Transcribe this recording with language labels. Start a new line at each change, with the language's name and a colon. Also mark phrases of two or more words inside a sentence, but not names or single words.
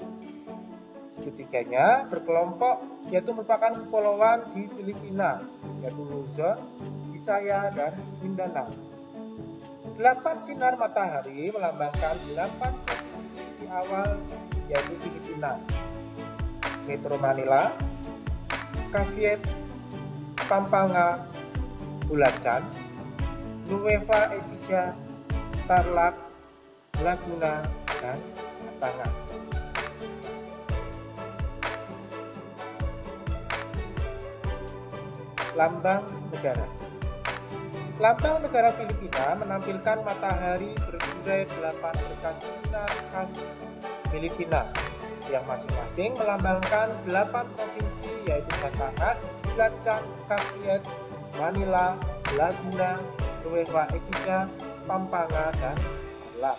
Indonesian: Ketiganya berkelompok, yaitu merupakan kepulauan di Filipina, yaitu Luzon, Visayas, dan Mindanao. 8 sinar matahari melambangkan 8 provinsi di awal, yaitu Filipina: Metro Manila, Cavite, Pampanga, Bulacan, Nueva Ecija, Tarlac, Laguna, dan Batangas. Lambang negara. Lambang negara Filipina menampilkan matahari berurai 8 berkas sinar khas Filipina yang masing-masing melambangkan 8 provinsi, yaitu Batangas, Bulacan, Cavite, Manila, Laguna, Nueva Ecija, Pampanga, dan Tarlac.